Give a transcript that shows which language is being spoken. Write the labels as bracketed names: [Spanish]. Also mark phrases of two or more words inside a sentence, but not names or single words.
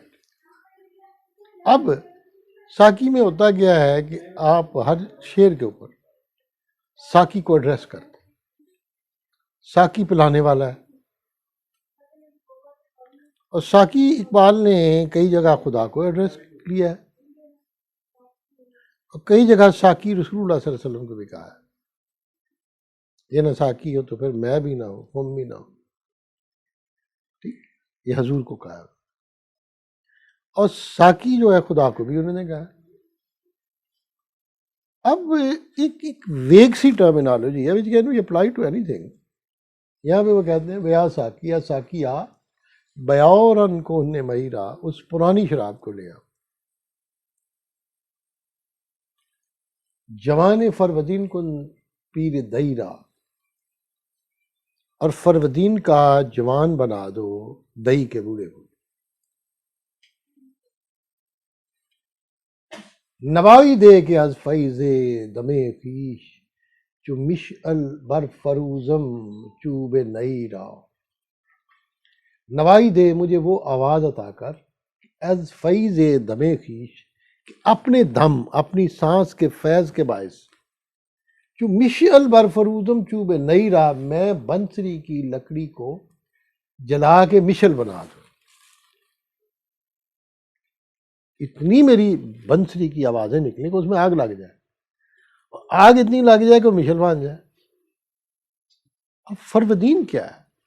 [Urdu] اب ساقی میں ہوتا گیا ہے کہ آپ ہر شعر کے اوپر ساقی کو ایڈریس کرتے ہیں، ساقی پلانے والا ہے، اور ساقی اقبال نے کئی جگہ خدا کو ایڈریس کیا ہے، اور کئی جگہ ساقی رسول اللہ [Arabic] صلی اللہ علیہ وسلم [Urdu] کو بھی کہا ہے، یہ نہ ساقی ہو تو پھر میں بھی نہ ہوں، تم بھی نہ ہو، ٹھیک، یہ حضور کو کہا ہے۔ اور ساقی جو ہے خدا کو بھی انہوں نے کہا ہے۔ اب ایک ویگ سی ٹرمینالوجی ہے [English] which can be applied to anything۔ [Urdu] یہاں پہ وہ کہتے ہیں [Persian] بیا ساقی [Urdu] یا ساقی آ [Persian] بیاورن کو نے مہیرا، [Urdu] اس پرانی شراب کو لے آ، [Persian] جوان فرودین کن پیر دیرا، [Urdu] اور فرودین کا جوان بنا دو دئی کے بوڑھے کو۔ [Persian] نوائی دے کے از فیض دمے خویش، چو مشعل بر فروزم چوب نئی را، [Urdu] نوائی دے مجھے وہ آواز عطا کر [Persian] از فیض دمے خویش، [Urdu] کہ اپنے دم، اپنی سانس کے فیض کے باعث، [Persian] چو مشعل بر فروزم چوب نئی را، [Urdu] میں بنسری کی لکڑی کو جلا کے مشعل بنا دوں، اتنی میری بنسری کی آوازیں نکلیں کہ اس میں آگ لگ جائے، اور آگ اتنی لگ جائے کہ مشعل بن جائے۔ اب فرودین کیا ہے؟